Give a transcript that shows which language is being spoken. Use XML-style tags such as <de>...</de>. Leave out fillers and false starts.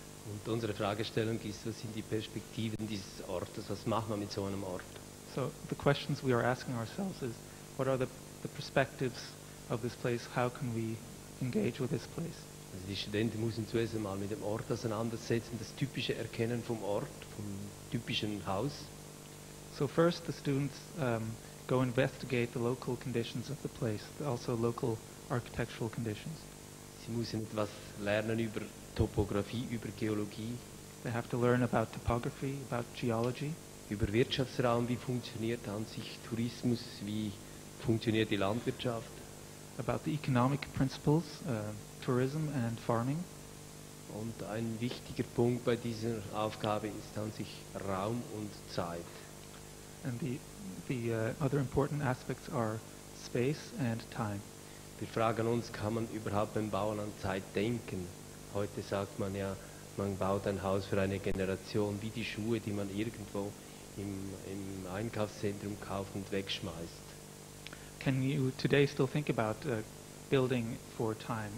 <de>Und unsere Fragestellung ist, was sind die Perspektiven dieses Ortes? Was macht man mit so einem Ort?</de> <en>So the questions we are asking ourselves is, what are the perspectives of this place? How can we engage with this place?</en> <de>Also die Studenten müssen zuerst einmal mit dem Ort auseinandersetzen, das typische Erkennen vom Ort, vom typischen Haus.</de> <en>So first the students go investigate the local conditions of the place, also local architectural conditions.</en> <de>Sie müssen etwas lernen über Topographie, über Geologie,</de> <en>They have to learn about topography, about geology,</en> <de>über Wirtschaftsraum, wie funktioniert an sich Tourismus, wie funktioniert die Landwirtschaft.</de> <en>about the economic principles, tourism and farming.</en> <de>Und ein wichtiger Punkt bei dieser Aufgabe ist an sich Raum und Zeit.</de> <en>And the other important aspects are space and time.</en> <de>Wir fragen uns, kann man überhaupt beim Bauen an Zeit denken? Heute sagt man ja, man baut ein Haus für eine Generation, wie die Schuhe, die man irgendwo im Einkaufszentrum kauft und wegschmeißt.</de> <en>Can you today still think about building for time?</en>